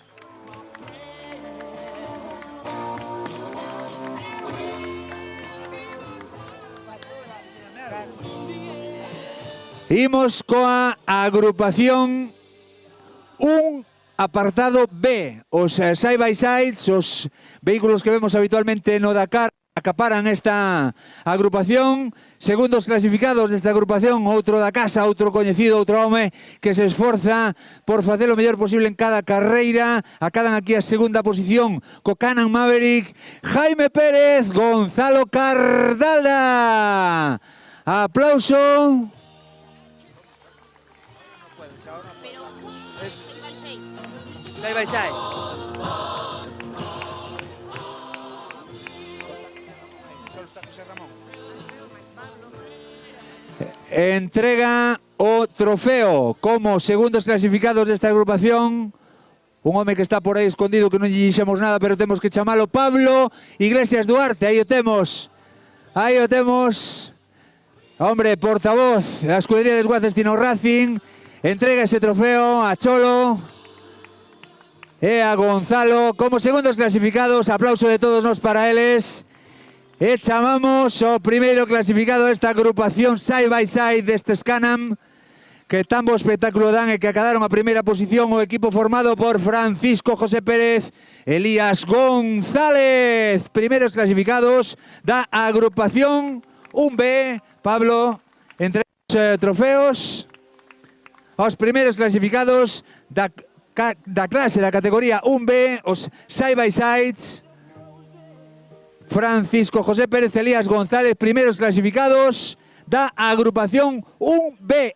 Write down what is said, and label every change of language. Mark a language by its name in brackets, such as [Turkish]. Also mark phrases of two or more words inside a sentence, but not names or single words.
[Galician] Imos coa agrupación 1, apartado B. [English] Os side-by-sides, [Galician] os vehículos que vemos habitualmente no Dakar, acaparan esta agrupación. Segundos clasificados desta agrupación, outro da casa, outro coñecido, outro home que se esforza por facer o mellor posible en cada carreira. Acadan aquí a segunda posición co Can-Am Maverick, Jaime Pérez, Gonzalo Cardalda. Aplauso. [English] Side by side. [Galician] Entrega o trofeo como segundos clasificados desta agrupación un home que está por aí escondido que non lle dixemos nada, pero temos que chamalo, Pablo Iglesias Duarte. Aí o temos. Aí o temos. [Spanish] hombre, portavoz de la escudería [Galician] de Desguaces Tino Racing, entrega ese trofeo a Cholo e a Gonzalo como segundos clasificados. Aplauso de todos nós para eles. E chamamos o primeiro clasificado desta agrupación [English] side by side [Galician] deste Scanam, que tan bo espectáculo dan e que acadaron a primeira posición o equipo formado por Francisco José Pérez, Elías González. Primeiros clasificados da agrupación 1B. Pablo, entre os trofeos, os primeiros clasificados da clase, da categoría 1B, os [English] side by sides. [Galician] Francisco José Pérez, Elías González, primeiros clasificados da agrupación 1B.